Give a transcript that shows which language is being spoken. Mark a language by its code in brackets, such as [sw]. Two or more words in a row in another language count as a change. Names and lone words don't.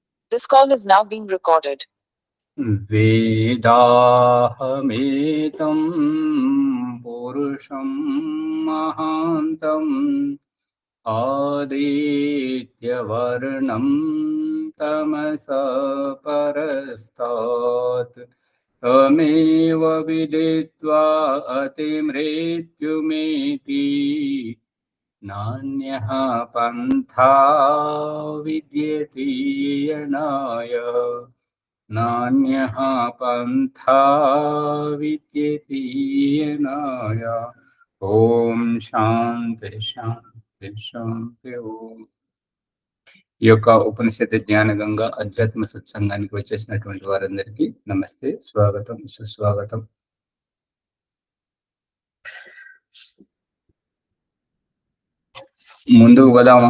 [en] This call is now being recorded. [sa] वेदाहमेतं पुरुषं महान्तं आदित्यवर्णं तमसा परस्तात् तमेव विदित्वा अतिमृत्युमेति नान्यः पन्था विद्यते यणाय नान्यः पन्था विद्यते यणाय। ఓం శాంతి శాంతి శాంతి ఓం. [te] ఈ యొక్క ఉపనిషత్తు జ్ఞాన గంగా అధ్యాత్మ సత్సంగానికి వచ్చేసినటువంటి వారందరికీ నమస్తే, స్వాగతం, సుస్వాగతం. ముందుకు పోదామా?